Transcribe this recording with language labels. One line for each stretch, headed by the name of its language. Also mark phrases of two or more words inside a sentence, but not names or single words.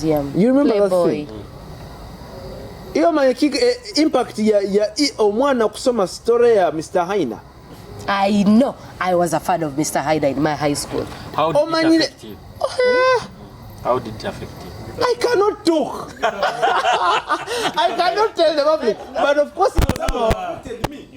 English: Yeah. You remember Playboy. that thing?
Nyankole: Iyo impact ya omwana kusoma story ya Mr. Haina.
English: I know. I was a fan of Mr. Haida in my high school. How did it affect you? How did it affect you? I cannot talk. I cannot tell the public. But of course, it somehow affected me.